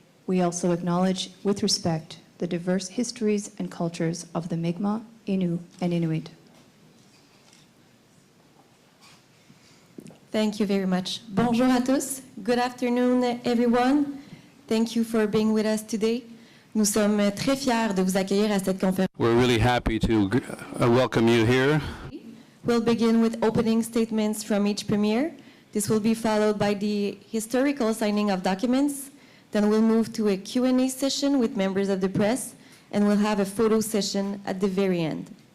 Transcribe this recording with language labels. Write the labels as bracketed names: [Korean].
[English] We also acknowledge, with respect, the diverse histories and cultures of the Mi'kmaq, Innu, and Inuit. Thank you very much. [French] Bonjour à tous. [English] Good afternoon, everyone. Thank you for being with us today. [French] Nous sommes très fiers de vous accueillir à cette conférence. [English] We're really happy to welcome you here. We'll begin with opening statements from each premier. This will be followed by the historical signing of documents. Then we'll move to a Q&A session with members of the press, and we'll have a photo session at the very end.